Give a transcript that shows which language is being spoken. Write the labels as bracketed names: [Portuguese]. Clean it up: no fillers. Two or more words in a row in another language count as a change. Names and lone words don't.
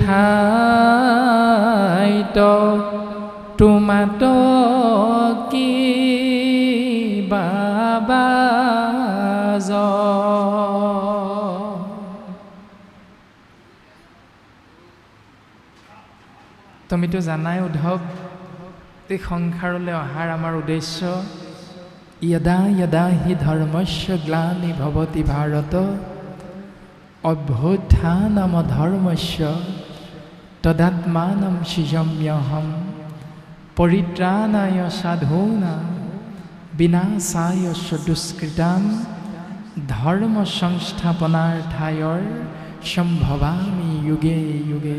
[Assamese] ঠাইত তোমাত কি বাবাজ। তুমিতো জানাই উদ্ধৱ, এই সংসাৰলৈ অহাৰ আমাৰ উদ্দেশ্য [Sanskrit] यदा यदा हि धर्मस्य ग्लानि भवति भारत অভ্যুত্থানমধৰ্মস্য তদাত্মানম সৃজম্যহম পৰিত্ৰাণায় সাধূনাং বিনাশায় চ দুষ্কৃতাম ধৰ্ম সংস্থাপনাৰ্থায় সম্ভৱামি যুগে যুগে।